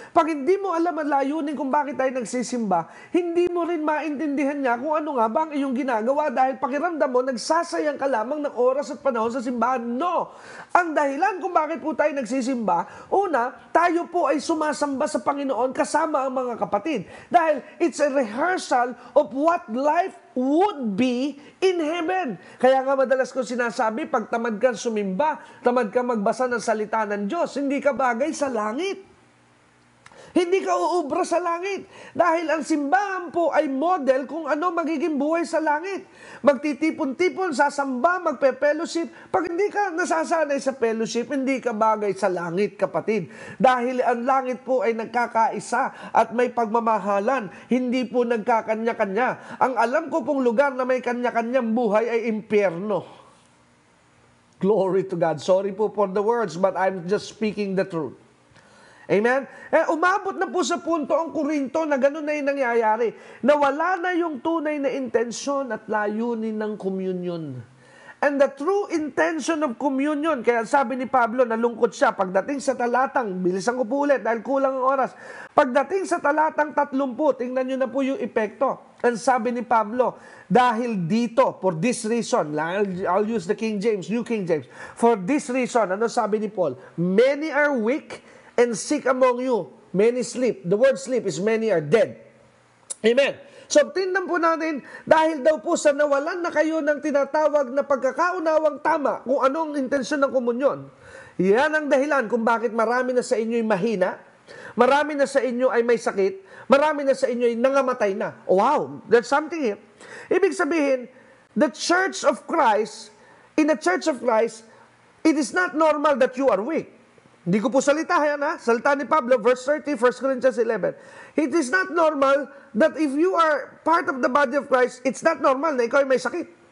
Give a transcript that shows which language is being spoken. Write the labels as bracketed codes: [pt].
[tl] Pag hindi mo alam ang layunin kung bakit tayo nagsisimba, hindi mo rin maintindihan niya kung ano nga ba ang iyong ginagawa dahil pakiramdam mo, nagsasayang ka lamang ng oras at panahon sa simbahan. [en] No! [tl] Ang dahilan kung bakit po tayo nagsisimba, una, tayo po ay sumasamba sa Panginoon kasama ang mga kapatid. [en] Dahil it's a rehearsal of what life would be in heaven. [tl] Kaya nga madalas ko sinasabi, pag tamad kang sumimba, tamad kang magbasa ng salita ng Diyos, hindi ka bagay sa langit. Hindi ka uubra sa langit. Dahil ang simbahan po ay model kung ano magiging buhay sa langit. Magtitipon-tipon, sasamba, magpe-fellowship. Pag hindi ka nasasanay sa fellowship, hindi ka bagay sa langit, kapatid. Dahil ang langit po ay nagkakaisa at may pagmamahalan. Hindi po nagkakanya-kanya. Ang alam ko pong lugar na may kanya-kanyang buhay ay impyerno. [en] Glory to God. Sorry po for the words, but I'm just speaking the truth. Amen? [tl] Umabot na po sa punto ang Korinto na gano'n na yung nangyayari. Na wala na yung tunay na intensyon at layunin ng communion. [en] And the true intention of communion, [tl] kaya sabi ni Pablo, nalungkot siya, pagdating sa talatang, bilisan ko po ulit dahil kulang ang oras, pagdating sa talatang 30, tingnan nyo na po yung epekto. [en] And [tl] sabi ni Pablo, dahil dito, [en] for this reason, I'll use the King James, New King James, for this reason, [tl] ano sabi ni Paul? [en] Many are weak, and sick among you, many sleep. The word sleep is many are dead. Amen. [tl] So, tingnan po natin, dahil daw po sa nawalan na kayo ng tinatawag na pagkakaunawang tama kung anong intensyon ng komunyon. Yan ang dahilan kung bakit marami na sa inyo'y mahina, marami na sa inyo ay may sakit, marami na sa inyo ay nangamatay na. [en] Oh, wow, there's something here. [tl] Ibig sabihin, [en] the Church of Christ, in the Church of Christ, it is not normal that you are weak. [tl] Hindi ko po salita yan, ha? Salita ni Pablo, verse 30, 1 Corinthians 11. [en] It is not normal that if you are part of the body of Christ, it's not normal [tl] na ikaw ay may sakit.